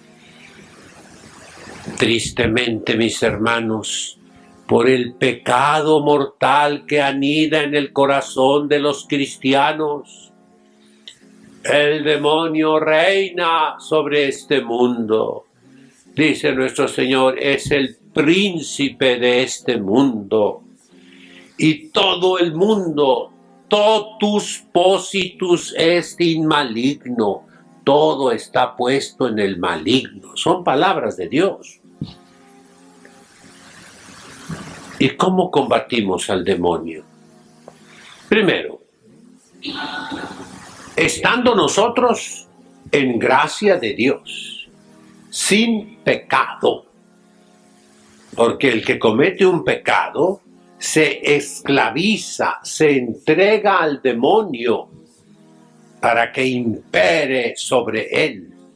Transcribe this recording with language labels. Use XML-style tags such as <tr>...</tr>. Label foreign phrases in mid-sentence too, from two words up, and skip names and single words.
<es>Tristemente, mis hermanos, por el pecado mortal que anida en el corazón de los cristianos, el demonio reina sobre este mundo. Dice nuestro Señor, es el príncipe de este mundo. Y todo el mundo,</es> <la>totus positus est in maligno,</la> <es>todo está puesto en el maligno. Son palabras de Dios. ¿Y cómo combatimos al demonio? Primero, estando nosotros en gracia de Dios, sin pecado, porque el que comete un pecado se esclaviza, se entrega al demonio para que impere sobre él.</es>